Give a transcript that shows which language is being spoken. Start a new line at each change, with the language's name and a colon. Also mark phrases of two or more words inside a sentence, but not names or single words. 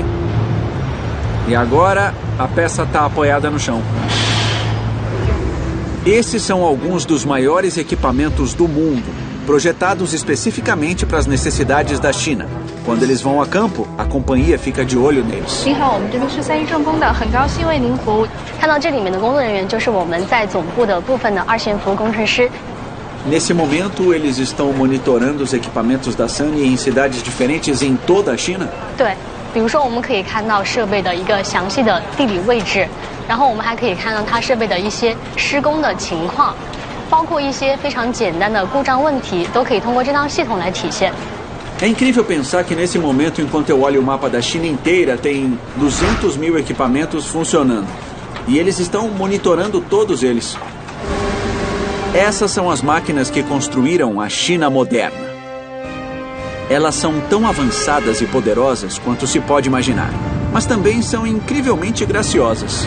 Portuguese: E agora a peça está apoiada no chão. Esses são alguns dos maiores equipamentos do mundo, projetados especificamente para as necessidades da China. Quando eles vão a campo, a companhia fica de olho neles.
Chinese: 您好，我们这边是三一重工的，很高兴为您服务。看到这里面的工作人员，就是我们在总部的部分的二线服务工程师。
Portuguese: Nesse momento, eles estão monitorando os equipamentos da Sunny em cidades diferentes em toda a China?
Chinese: 对，比如说我们可以看到设备的一个详细的地理位置，然后我们还可以看到它设备的一些施工的情况，包括一些非常简单的故障问题，都可以通过这套系统来体现。
Portuguese: É incrível pensar que nesse momento, enquanto eu olho o mapa da China inteira, tem 200 mil equipamentos funcionando. E eles estão monitorando todos eles. Essas são as máquinas que construíram a China moderna. Elas são tão avançadas e poderosas quanto se pode imaginar, mas também são incrivelmente graciosas.